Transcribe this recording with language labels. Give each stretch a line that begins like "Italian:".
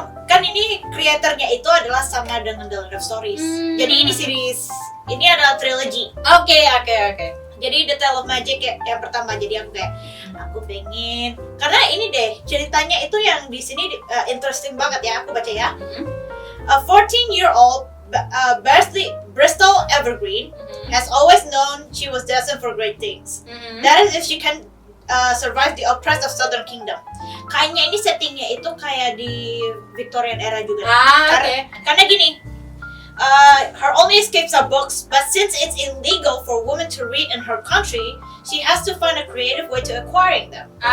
Indonesian: Kan ini kreatornya itu adalah sama dengan The Land of Stories. Jadi ini series, ini adalah trilogy. Oke. Jadi The Tale of Magic yang pertama. Jadi aku pengen, karena ini deh ceritanya itu yang di sini interesting banget ya, aku baca ya.
English: A 14-year-old Bristol Evergreen has always known she was destined for great things. That is if she can survive the oppressed of Southern Kingdom.
Indonesian: Kayaknya ini settingnya itu kayak di Victorian era juga. Karena gini,
English: her only escapes are books, but since it's illegal for women to read in her country, she has to find a creative way to acquiring them.